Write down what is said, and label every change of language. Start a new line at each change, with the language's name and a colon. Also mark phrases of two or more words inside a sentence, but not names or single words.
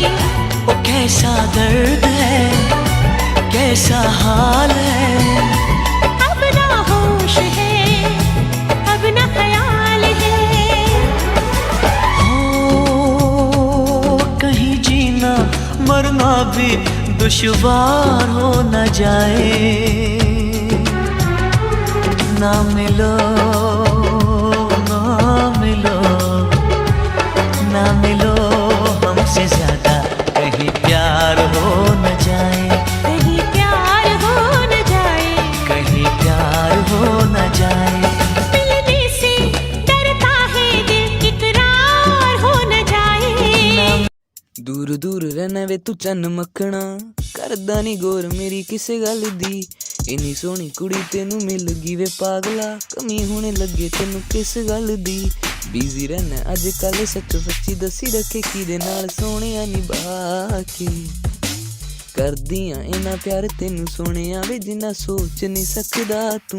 Hindi: वो कैसा दर्द है, कैसा हाल है, अब ना होश है अब ना ख्याल है, हो कहीं जीना मरना भी दुश्वार हो न जाए। ना मिलो ना मिलो ना मिलो हमसे ज्यादा, कहीं प्यार हो न जाए, कहीं प्यार हो न जाए, कहीं प्यार हो न जाए। मिलने से डरता है दिल, इकरार हो न जाए।
Punjabi: ਦੂਰ ਦੂਰ ਰਹਿਣਾ ਵੇ ਤੂੰ ਚੰਨ ਮਖਣਾ, ਕਰਦਾ ਨੀ ਗੌਰ ਮੇਰੀ ਕਿਸੇ ਗੱਲ ਦੀ। ਇੰਨੀ ਸੋਹਣੀ ਕੁੜੀ ਤੈਨੂੰ ਮਿਲ ਗਈ ਵੇ ਪਾਗਲਾ, ਕਮੀ ਹੋਣ ਲੱਗੇ ਤੈਨੂੰ ਕਿਸ ਗੱਲ ਦੀ। ਬਿਜ਼ੀ ਰਹਿਣਾ ਅੱਜ ਕੱਲ੍ਹ ਸੱਚ ਸੱਚੀ ਦੱਸੀਂ ਰੱਖੇ ਕਿਹਦੇ ਨਾਲ ਸੋਹਣਿਆ ਨਿਭਾ ਕੇ, ਕਰਦੀਆਂ ਇੰਨਾ ਪਿਆਰ ਤੈਨੂੰ ਸੋਹਣਿਆ ਵੇ ਜਿੰਨਾ ਸੋਚ ਨਹੀਂ ਸਕਦਾ ਤੂੰ।